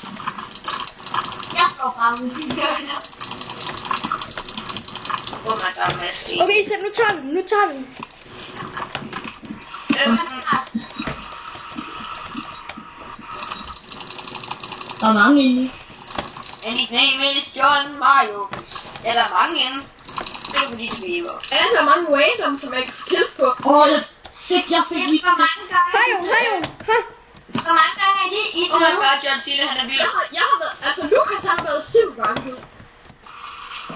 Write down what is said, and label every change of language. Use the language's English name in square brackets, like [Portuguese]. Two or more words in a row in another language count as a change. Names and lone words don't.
[Danish] Jeg slår bare ud i hjørnet. [English] Oh my god, Mads. [Danish] Okay, så nu tager vi den. Der er mange inde. [English] And his name is John Mario. [Danish] Ja, der er mange inde. Det er fordi, de lever. Ja, der er mange random, som jeg kan få kills på. Jeg fik lige... Hvor mange gange? Hej. Hvor mange gange er det i [English] Oh my [Danish] døde? god, John Cena, han er vild. Jeg har været, altså Lukas har været 7 gange nu.